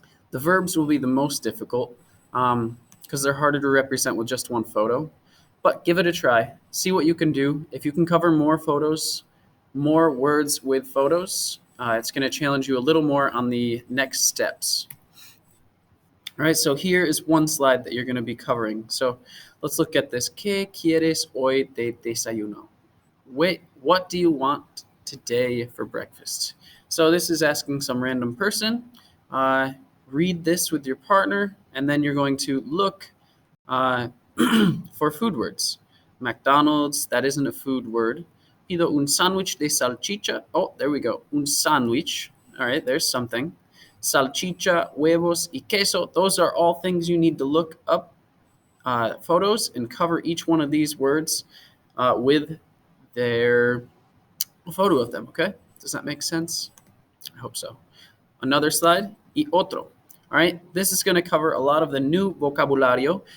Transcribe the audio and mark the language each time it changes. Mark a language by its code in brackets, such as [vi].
[en] The verbs will be the most difficult because they're harder to represent with just one photo. But give it a try. See what you can do. If you can cover more photos, more words with photos, it's going to challenge you a little more on the next steps. All right, so here is one slide that you're going to be covering. So let's look at this. [es] ¿Qué quieres hoy de desayuno? [en] Wait, what do you want today for breakfast? So this is asking some random person. Read this with your partner, and then you're going to look for food words. McDonald's, that isn't a food word. [es] Pido un sándwich de salchicha. [en] Oh, there we go. [es] Un sándwich. [en] All right, there's something. [es] Salchicha, huevos, y queso. [en] Those are all things you need to look up photos and cover each one of these words with their photo of them, okay? Does that make sense? I hope so. Another slide, [es] y otro. [en] All right, this is going to cover a lot of the new vocabulario.